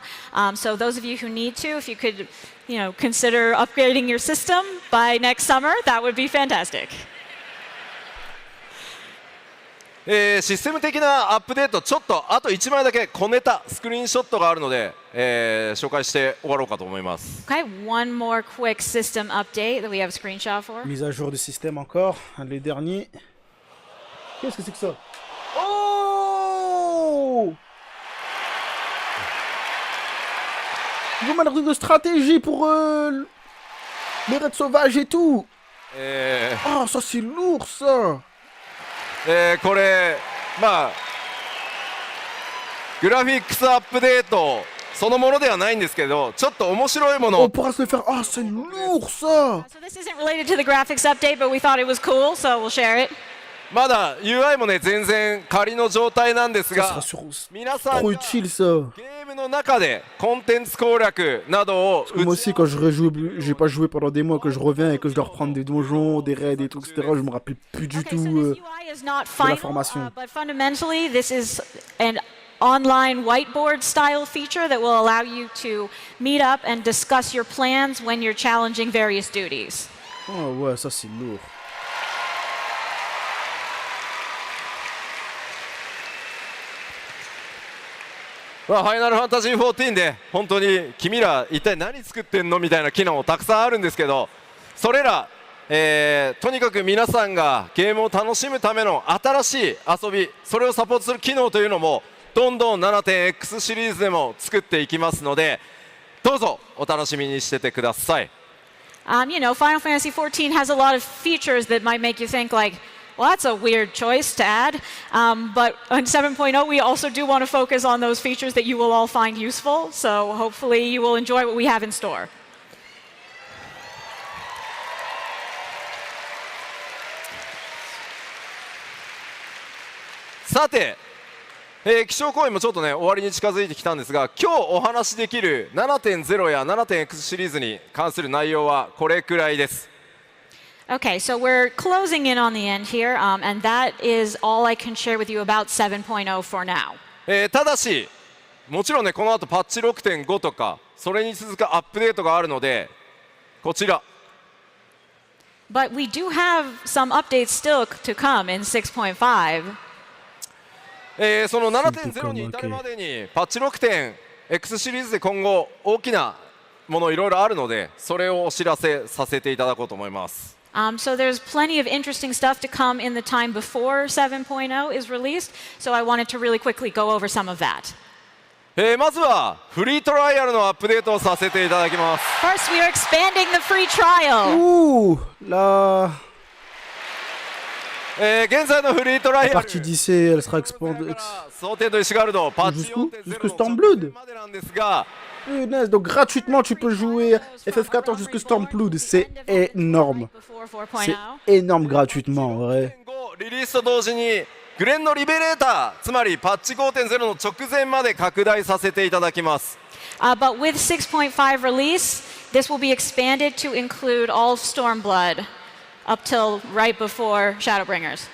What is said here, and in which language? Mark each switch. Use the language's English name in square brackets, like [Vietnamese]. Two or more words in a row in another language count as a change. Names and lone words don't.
[English] So those of you who need to, if you could, consider upgrading your system by next summer, that would be fantastic. [Japanese] システム的なアップデート、ちょっとあと1枚だけ小ネタスクリーンショットがあるので、紹介して終わろうかと思います。 [English] Okay, one more quick system update that we have a screenshot for. [French] Mise à jour du système encore, un des derniers. Qu'est-ce que c'est que ça? Oh! Ils vont mettre un truc de stratégie pour les raids sauvages et tout. Oh, ça c'est lourd ça. [Japanese] これグラフィックスアップデートそのものではないんですけど、ちょっと面白いもの [French] On pourra se le faire. Ah, c'est lourd ça. [English] So this isn't related to the graphics update, but we thought it was cool, so we'll share it. [Japanese] まだ UI もね全然仮の状態なんです [French] Ça [Japanese] が、 [French] sera sur... [Japanese] 皆さん [French] trop [Japanese] が [French] utile ça. [Japanese] ゲームの中でコンテンツ攻略などを [French] Moi aussi, quand je rejoue, j'ai pas joué pendant des mois, que je reviens et que je dois reprendre des donjons, des raids et tout, etc. Je me rappelle plus du [English] Okay, so [French] tout. [English] this UI is not [French] la [English] final, [French] formation. [English] but fundamentally, this is an online whiteboard style feature that will allow you to meet up and discuss your plans when you're challenging various duties. [French] Oh ouais, ça c'est lourd. [Japanese] ファイナルファンタジー14で本当に君ら一体何作ってんのみたいな機能たくさんあるんですけど、それら、とにかく皆さんがゲームを楽しむための新しい遊び、それをサポートする機能というのもどんどん 7.x シリーズでも作っていきますので、どうぞお楽しみにしててください。 [English] Final Fantasy XIV has a lot of features that might make you think like, well, that's a weird choice to add. But on 7.0, we also do want to focus on those features that you will all find useful. So hopefully you will enjoy what we have in store. [Japanese] さて、気象公演もちょっとね終わりに近づいてきたんですが、今日お話しできる 7.0 や 7.x シリーズに関する内容はこれくらいです。 [English] Okay, so we're closing in on the end here, and that is all I can share with you about 7.0 for now. [Japanese] ただし、もちろんねこの後パッチ 6.5 とかそれに続くアップデートがあるので、こちら。 [English] But we do have some updates still to come in 6.5. [Japanese] その 7.0 に至るまでにパッチ 6.x シリーズで今後大きなものいろいろあるので、それをお知らせさせていただこうと思います。 [English] So there's plenty of interesting stuff to come in the time before 7.0 is released. So I wanted to really quickly go over some of that. [Japanese] まずはフリートライアルのアップデートをさせていただきます。 [English] First, we are expanding the free trial. [French] Ouh là. [Japanese] 現在のフリートライア [French] La [Japanese] ル [French] partie d'IC, elle sera expandée. [Japanese] 想定と石ガルドパッチ [French] Jusqu'où? [Japanese] 4.0 [French] Jusque Stormblood? [Japanese] までなんですが、 [French] Punaise, donc gratuitement tu peux jouer FF14 jusque Stormblood, c'est énorme. C'est énorme gratuitement, en vrai. [Japanese] リリースと同時にグレンのリベレーター、つまりパッチ 5.0 の直前まで拡大させていただきます。 [English] But with 6.5 release, this will be expanded to include all Stormblood up till right before Shadowbringers.